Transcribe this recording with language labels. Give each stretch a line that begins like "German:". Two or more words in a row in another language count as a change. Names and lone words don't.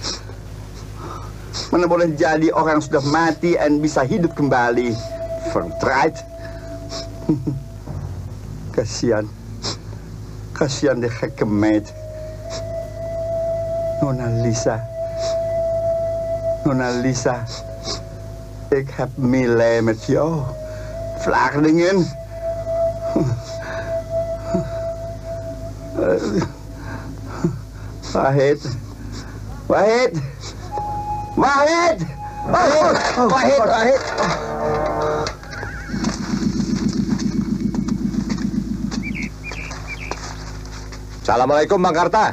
Indonesian: Mana boleh jadi orang sudah mati dan bisa hidup kembali.
Dutch: Verdraaid. Kasihan. Kasihan die gekke meid. Nona Lisa. Nona Lisa. Ik heb meelij met jou. Flardingan. Wahid. Wahid. Wahid. Wahid. Wahid. Wahid.
Indonesian: Assalamualaikum Bang Karta.